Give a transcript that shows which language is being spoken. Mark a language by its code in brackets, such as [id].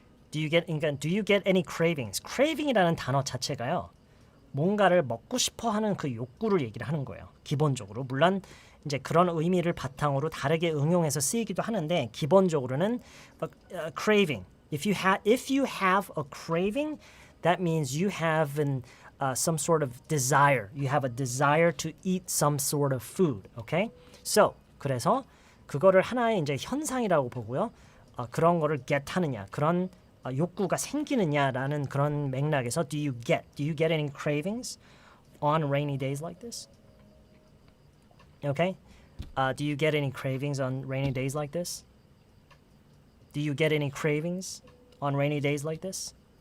[en] Do you get any cravings? [ko] craving이라는 단어 자체가요. 뭔가를 먹고 싶어 하는 그 욕구를 얘기를 하는 거예요. 기본적으로. 물론 이제 그런 의미를 바탕으로 다르게 응용해서 쓰이기도 하는데 기본적으로는 craving. [en] If you have a craving, that means you have some sort of desire. You have a desire to eat some sort of food. Okay? [ko] So, 그래서 그거를 하나의 이제 현상이라고 보고요. 그런 거를 get 하느냐, 그런 욕구가 생기느냐라는 그런 맥락에서 [en] do you get any cravings on rainy days like this? Okay? Do you get any cravings on rainy days like this? Do you get any cravings on rainy days like this?